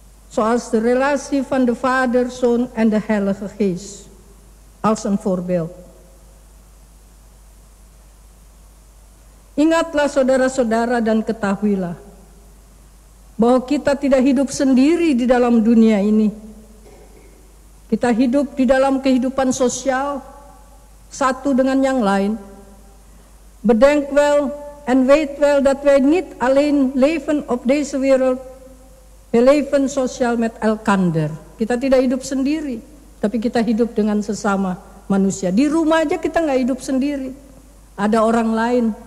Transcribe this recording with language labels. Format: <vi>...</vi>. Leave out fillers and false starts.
<nl>Zoals de relatie van de Vader, Zoon en de Heilige Geest. Als een voorbeeld.</nl> <id>Ingatlah saudara-saudara dan ketahuilah bahwa kita tidak hidup sendiri di dalam dunia ini. Kita hidup di dalam kehidupan sosial satu dengan yang lain.</id> <nl>Bedenk wel en weet wel dat wij niet alleen leven op deze wereld. We leven sosial met elkander.</nl> <id>Kita tidak hidup sendiri, tapi kita hidup dengan sesama manusia. Di rumah aja kita nggak hidup sendiri, ada orang lain.</id>